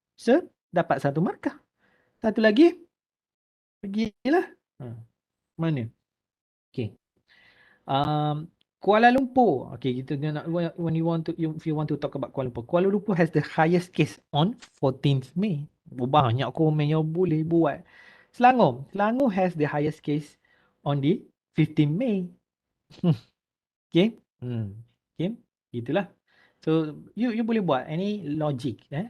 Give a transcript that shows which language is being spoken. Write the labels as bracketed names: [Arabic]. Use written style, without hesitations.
[Malay] So dapat satu markah. Satu lagi. Pergilah. Mana? Okay. Kuala Lumpur. [English] Okay, [Malay] kita nak, [English] when you want to, if you want to talk about Kuala Lumpur. Kuala Lumpur has the highest case on 14th May. [Malay] Banyak komen yang boleh buat. Selangor. [English] Selangor has the highest case on the 15th May. [Malay] Okay. Okay. Itulah. [English] So you [Malay] boleh buat [English] any logic.